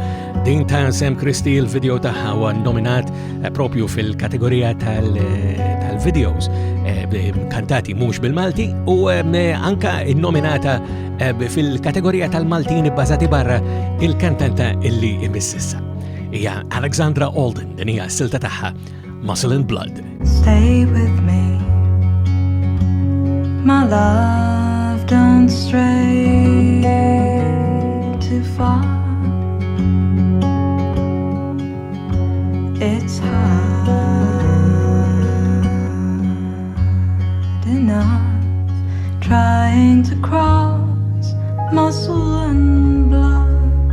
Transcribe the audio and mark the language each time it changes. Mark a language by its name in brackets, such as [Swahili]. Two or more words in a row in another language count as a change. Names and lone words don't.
[Maltese] Din ta' Sam Christie il-video tagħha huwa nominat propju fil-kategorija tal-videos kantati mhux bil-Malti u anka nominata fil-kategorija tal-Maltin bbażati barra il-kantanta illi imississa. Hija Alexandra Holden, din hija s-silta tagħha Muscle and Blood. [English] Stay with me, my love, don't stray too far. It's hard enough trying to cross muscle and blood.